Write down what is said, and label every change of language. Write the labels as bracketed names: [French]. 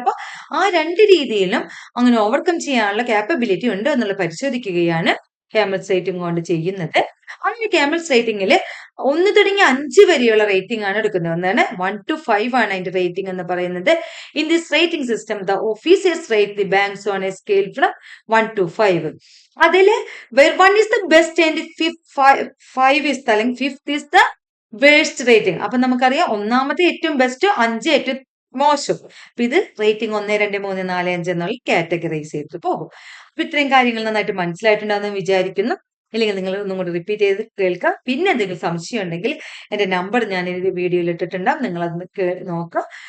[Malayalam] അപ്പൊ ആ രണ്ട് രീതിയിലും അങ്ങനെ ഓവർകം ചെയ്യാനുള്ള കാപ്പബിലിറ്റി ഉണ്ട് എന്നുള്ള പരിശോധിക്കുകയാണ് ക്യാമൽസ് റേറ്റിംഗ് കൊണ്ട് ചെയ്യുന്നത്. അങ്ങനെ ക്യാമൽസ് റേറ്റിംഗിൽ 1 തുടങ്ങി 5 വരെയുള്ള റേറ്റിംഗ് ആണ് എടുക്കുന്നത്. ഒന്നാണ് 1 to 5 ആണ് അതിന്റെ റേറ്റിംഗ് എന്ന് പറയുന്നത്. [English] In this rating system the officers rate the banks on a scale from 1 to 5. അതില് 1 is the best and 5 is the അല്ലെങ്കിൽ 5th is the worst rating. [Malayalam] അപ്പൊ നമുക്കറിയാം ഒന്നാമത്തെ ഏറ്റവും ബെസ്റ്റ്, 5 ഏറ്റവും മോശം. അപ്പൊ ഇത് റേറ്റിംഗ് 1, 2, 3, 4, 5 എന്നുള്ള കാറ്റഗറൈസ് ചെയ്തിട്ട് പോകും. അപ്പൊ ഇത്രയും കാര്യങ്ങൾ നന്നായിട്ട് മനസ്സിലായിട്ടുണ്ടാകുന്ന വിചാരിക്കുന്നു. ഇല്ലെങ്കിൽ നിങ്ങൾ ഒന്നും കൂടി റിപ്പീറ്റ് ചെയ്ത് കേൾക്കാം. പിന്നെ എന്തെങ്കിലും സംശയം ഉണ്ടെങ്കിൽ എന്റെ നമ്പർ ഞാൻ ഈ വീഡിയോയിൽ ഇട്ടിട്ടുണ്ടാവും, നിങ്ങൾ അതൊന്ന് നോക്കാം.